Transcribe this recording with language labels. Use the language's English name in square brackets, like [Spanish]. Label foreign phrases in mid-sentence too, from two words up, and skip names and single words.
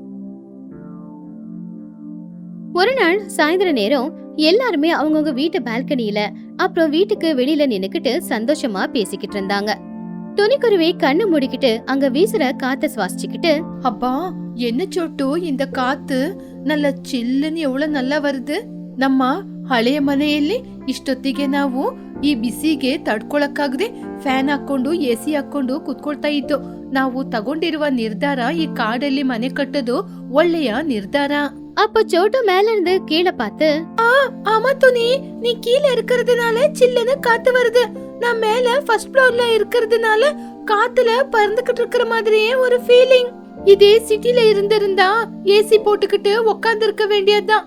[Tamil] ஒரு நாள் சாயந்தர நேரம் எல்லாருமே அவங்கவுங்க வீட்டு பால்கனியில அப்புறம் வீட்டுக்கு வெளியில நின்னுக்கிட்டு சந்தோஷமா பேசிக்கிட்டு இருந்தாங்க. துணிக்குருவி கண்ணு மூடிக்கிட்டு அங்க வீசுற காத்த சுவாசிச்சுக்கிட்டு, அப்பா என்ன ಚೋಟು இந்த ಕಾத்து நல்ல ಚಿಲ್ಲುன்னு எவ்வளவு நல்லா வருது. [Kannada] ನಮ್ಮ ಹಳೆಯ ಮನೆಯಲ್ಲಿ ಇಷ್ಟೊತ್ತಿಗೆ ನಾವು ಈ ಬಿಸಿಗೆ ತಡ್ಕೊಳಕ್ಕಾಗದೆ ಫ್ಯಾನ್ ಹಾಕೊಂಡು ಎಸಿ ಹಾಕೊಂಡು ಕುತ್ಕೊಳ್ತಾ ಇದ್ದು. ನಾವು ತಗೊಂಡಿರುವ ನಿರ್ಧಾರ ಈ ಕಾಡಲ್ಲಿ ಮನೆ ಕಟ್ಟೋದು ಒಳ್ಳೆಯ ನಿರ್ಧಾರ. [Tamil] அப்ப சோட்டு மேல இருந்து கீழே பார்த்து, ஆமா துணி, நீ கீழே இருக்கிறதுனால சில்லுன்னு காத்து வருது. நான் மேல [English] first floor [Tamil] இருக்கிறதுனால காத்துல பறந்துகிட்டு இருக்கிற மாதிரியே ஒரு ஃபீலிங். இதே சிட்டில இருந்திருந்தா ஏசி போட்டுக்கிட்டு உட்கார்ந்து இருக்க வேண்டியதுதான்.